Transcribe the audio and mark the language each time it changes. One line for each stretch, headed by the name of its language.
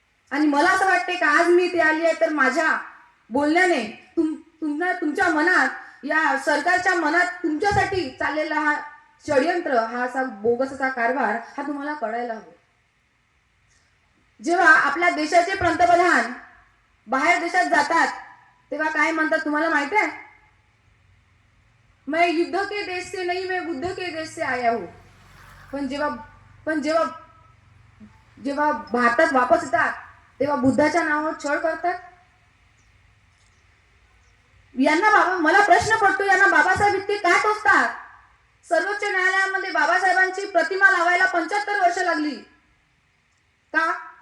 Marathi: आणि मला असं वाटते की आज मी इथे आली आहे तर माझ्या बोलण्याने तुमच्या मनात, या सरकारच्या मनात तुमच्यासाठी चाललेला हा षडयंत्र, हा असा बोगस असा कारभार हा तुम्हाला कळायला हवा. जेव्हा आपल्या देशाचे पंतप्रधान बाहेर देशात जातात तेव्हा काय म्हणतात तुम्हाला माहित आहे?
Hindi: मैं युद्ध के देश से नहीं, मैं बुद्ध के देश से आया हूं.
Marathi: पण जेव्हा भारतात वापस येतात तेव्हा बुद्धाच्या नावावर छळ करतात. मला प्रश्न पडतो, यांना बाबासाहेब इतके का टोचतात? सर्वोच्च न्यायालयामध्ये बाबासाहेबांची प्रतिमा लावायला 75 वर्ष लागली का?